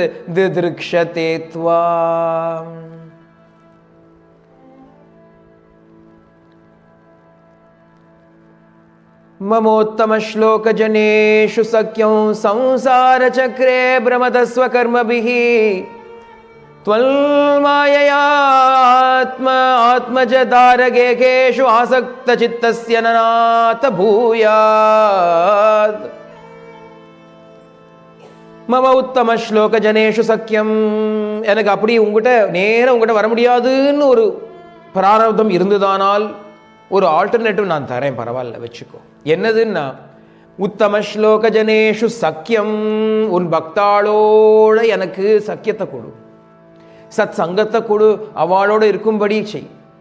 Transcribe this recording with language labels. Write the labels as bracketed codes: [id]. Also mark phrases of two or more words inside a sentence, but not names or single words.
[sa] दिदृक्षते त्वाम्। ममोत्तम श्लोक जनेषु सख्यं संसार चक्रे भ्रमतस्व कर्मभिः त्वल्माययात्म आत्मजदारगेकेषु आसक्तचित्तस्य ननाथ भूयात्. मम उत्तम श्लोक जनेषु சக்கியம். [ta] எனக்கு அப்படி உங்ககிட்ட வர முடியாதுன்னு ஒரு பிராரப்தம் இருந்ததானால் ஒரு ஆல்டர்னேட்டிவ் நான் தரேன், பரவாயில்ல வச்சுக்கோ. என்னதுன்னா, [sa] उत्तम श्लोक जनेषु सख्यम्, [ta] உன் பக்தாளோட எனக்கு சக்கியத்தை கொடு, சத் சங்கத்தை கொடு, அவளோட இருக்கும்படி செய்.